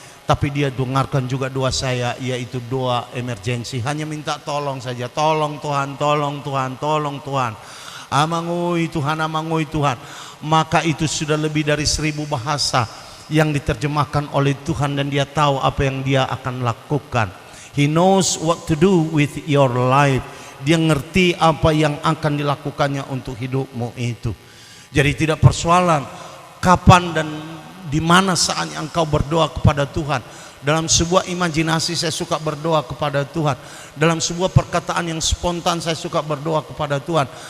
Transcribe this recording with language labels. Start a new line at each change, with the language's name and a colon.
Indonesian: Tapi dia dengarkan juga doa saya, yaitu doa emergensi. Hanya minta tolong saja. Tolong Tuhan, tolong Tuhan, tolong Tuhan. Amangui Tuhan, amangui Tuhan. Maka itu sudah lebih dari 1000 bahasa yang diterjemahkan oleh Tuhan. Dan dia tahu apa yang dia akan lakukan.
English: He knows what to do with your life.
Indonesian: Dia ngerti apa yang akan dilakukannya untuk hidupmu itu. Jadi tidak persoalan kapan dan di mana saatnya engkau berdoa kepada Tuhan. Dalam sebuah imajinasi saya suka berdoa kepada Tuhan. Dalam sebuah perkataan yang spontan saya suka berdoa kepada Tuhan.